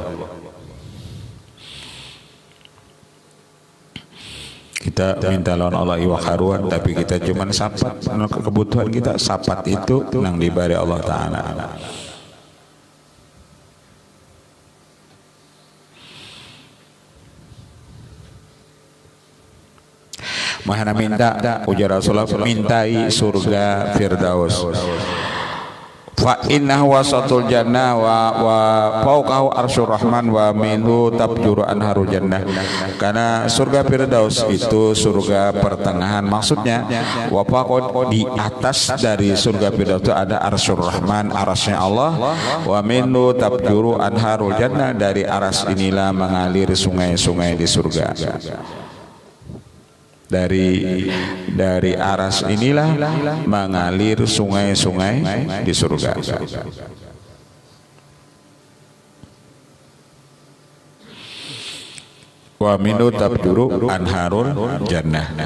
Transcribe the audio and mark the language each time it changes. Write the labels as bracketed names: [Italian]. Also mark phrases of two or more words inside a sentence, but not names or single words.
[Banjar] Kita minta lawan Allah iwa karuan, tapi kita cuman sapat kebutuhan kita, sapat itu nang dibari Allah Ta'ala. Mahana minta, ujar Rasulullah, mintai surga Firdaus. [Arabic] فإنه وسط الجنة وفوقه عرش الرحمن ومنه تفجر أنهار الجنة. [Indonesian] Karena surga Firdaus itu surga pertengahan, maksudnya [Arabic] وفوق, [Indonesian] di atas dari surga Firdaus itu ada [Arabic] عرش الرحمن, [Indonesian] arasnya Allah, [Arabic] ومنه تفجر أنهار الجنة, [Indonesian] dari aras inilah mengalir sungai-sungai di surga. Dari aras inilah mengalir sungai-sungai di surga. [Arabic] ومنه تفجر أنهار الجنة.